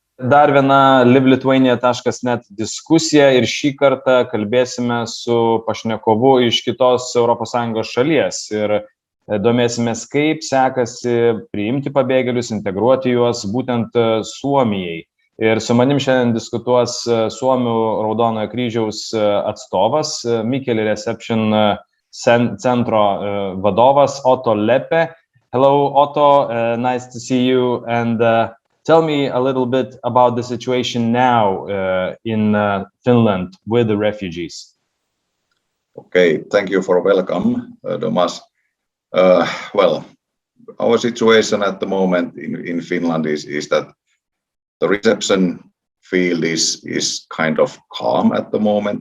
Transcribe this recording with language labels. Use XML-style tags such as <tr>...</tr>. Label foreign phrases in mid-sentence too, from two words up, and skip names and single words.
<lt>dar viena livelithuania.net diskusija ir šį kartą kalbėsime su pašnekovu iš kitos ES šalies ir domėsimės, kaip sekasi priimti pabėgėlius, integruoti juos būtent Suomijai. Ir su manim šiandien diskutuos Suomių Raudonojo kryžiaus atstovas, Mikeli Reception centro vadovas Otto Leppä.</lt> <en>Hello, Otto. Nice to see you. And tell me a little bit about the situation now in Finland with the refugees. Okay, thank you for welcome, Thomas. Well, our situation at the moment in Finland is that the reception field is kind of calm at the moment.</en>